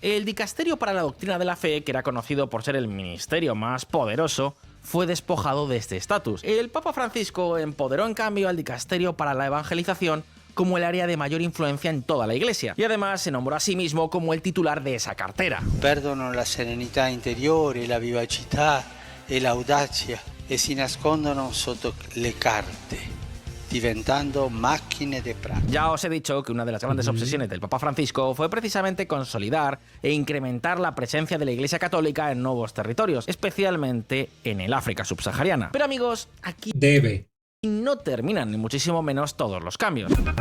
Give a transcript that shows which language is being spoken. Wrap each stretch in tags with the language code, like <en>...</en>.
<es>El dicasterio para la doctrina de la fe, que era conocido por ser el ministerio más poderoso, fue despojado de este estatus. El Papa Francisco empoderó en cambio al dicasterio para la evangelización como el área de mayor influencia en toda la Iglesia, y además se nombró a sí mismo como el titular de esa cartera.</es> <it>Perdono la serenità interiore, la vivacità e l'audacia e si nascondono sotto le carte, diventando macchine de práctica.</it> <es>Ya os he dicho que una de las grandes obsesiones del Papa Francisco fue precisamente consolidar e incrementar la presencia de la Iglesia Católica en nuevos territorios, especialmente en el África subsahariana. Pero amigos, aquí no terminan ni muchísimo menos todos los cambios.</es>